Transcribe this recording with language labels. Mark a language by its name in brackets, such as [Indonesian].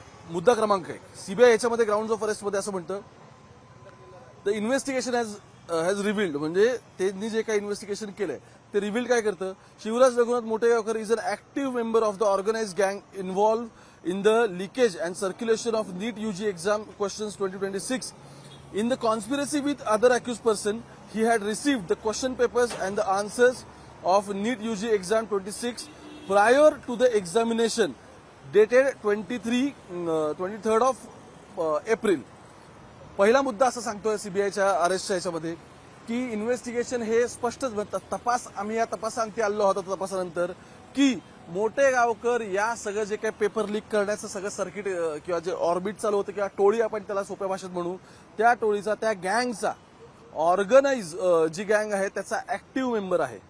[Marathi] मुद्दा क्रमांक 1, सीबीआय याच्यामध्ये ग्राउंड ऑफ अरेस्ट मध्ये असं म्हणतं, [English] the investigation has revealed, [Marathi] म्हणजे त्यांनी जे काही इन्व्हेस्टिगेशन केलंय ते रिव्हिल्ड काय करतं, [English] शिवराज रघुनाथ मोठे गावकर is an active member of the organised गँग involve in the leakage and circulation of NEET UG exam questions 2026. In the conspiracy with other accused person, he had received the question papers and the answers of NEET UG exam 26 prior to the examination dated 23rd of April. [Marathi] पहिला मुद्दा असं सांगतोय सीबीआयच्या अरेस्टच्या याच्यामध्ये की investigation हे स्पष्टच तपास आम्ही या तपासांती आलो होतो तपासानंतर की मोठे गावकर या सगळं जे काही पेपर लीक करण्याचं सगळं सर्किट किंवा जे ऑर्बिट चालू होतं किंवा टोळी आपण त्याला सोप्या भाषेत म्हणू, त्या टोळीचा त्या गँगचा ऑर्गनाइज जी गँग आहे त्याचा ऍक्टिव्ह मेंबर आहे.